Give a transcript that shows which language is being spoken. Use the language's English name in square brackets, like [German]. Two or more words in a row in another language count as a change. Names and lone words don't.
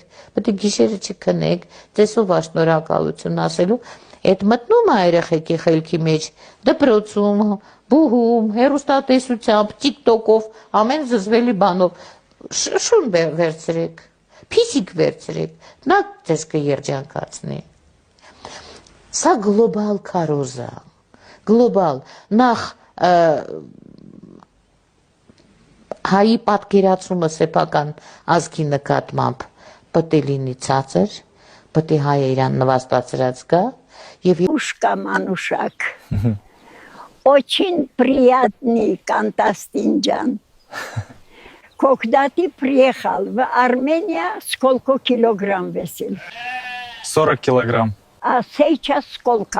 [Armenian] պետք է գիշերը չքնեք, ծեսով շնորհակալություն ասելու, այդ մտնում է երեխեքի խելքի մեջ, դպրոցում, բուհում, հեռուստատեսությամբ, TikTok-ով, ամեն զզվելի բանով, շուն վերցրեք, փիսիկ վերցրեք, նա ձեզ կերջանկացնի։ Սա գլոբալ քարոզ է, գլոբալ, նախ հայի պատկերացումը սեփական ազգի նկատմամբ պետք է լինի ցածր, պետք է հայը իրան նվաստացրած գա եւ [Russian] Ушка Манушак. Очень приятный Константин. Когда ты приехал в Армению, сколько килограмм весил? 40 килограмм. А сейчас сколько?